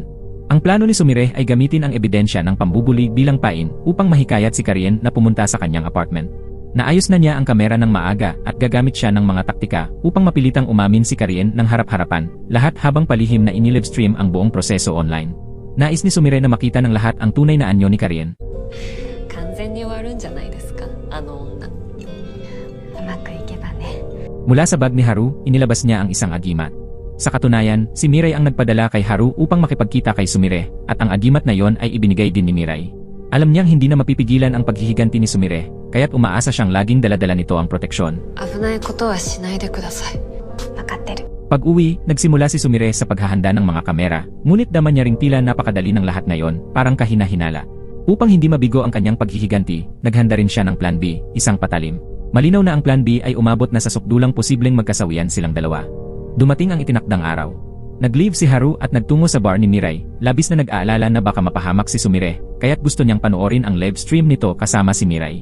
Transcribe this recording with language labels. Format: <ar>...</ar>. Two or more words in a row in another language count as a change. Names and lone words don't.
<tl>Ang plano ni Sumire ay gamitin ang ebidensya ng pambubuli bilang pain upang mahikayat si Karien na pumunta sa kanyang apartment. Naayos na niya ang kamera ng maaga at gagamit siya ng mga taktika upang mapilitang umamin si Karien ng harap-harapan, lahat habang palihim na inilivestream ang buong proseso online. Nais ni Sumire na makita ng lahat ang tunay na anyo ni Karien.</tl> <ja>完全に終わるんじゃないですか、あの女。うまくいけばね。</ja> <tl>Mula sa bag ni Haru, inilabas niya ang isang agimat. Sa katunayan, si Mirai ang nagpadala kay Haru upang makipagkita kay Sumire, at ang agimat na yon ay ibinigay din ni Mirai. Alam niyang hindi na mapipigilan ang paghihiganti ni Sumire, kaya't umaasa siyang laging daladala nito ang proteksyon.</tl> <ja>危ないことはしないでください。分かってる。</ja> <tl>Pag-uwi, nagsimula si Sumire sa paghahanda ng mga kamera, ngunit daman niya ring tila napakadali ng lahat na yon, parang kahina-hinala. Upang hindi mabigo ang kanyang paghihiganti, naghanda rin siya ng Plan B, isang patalim. Malinaw na ang Plan B ay umabot na sa sukdulang posibleng magkasawian silang dalawa. Dumating ang itinakdang araw. Nag-leave si Haru at nagtungo sa bar ni Mirai, labis na nag-aalala na baka mapahamak si Sumire, kaya't gusto niyang panoorin ang</tl> <en>live stream</en> <tl>nito kasama si Mirai.</tl>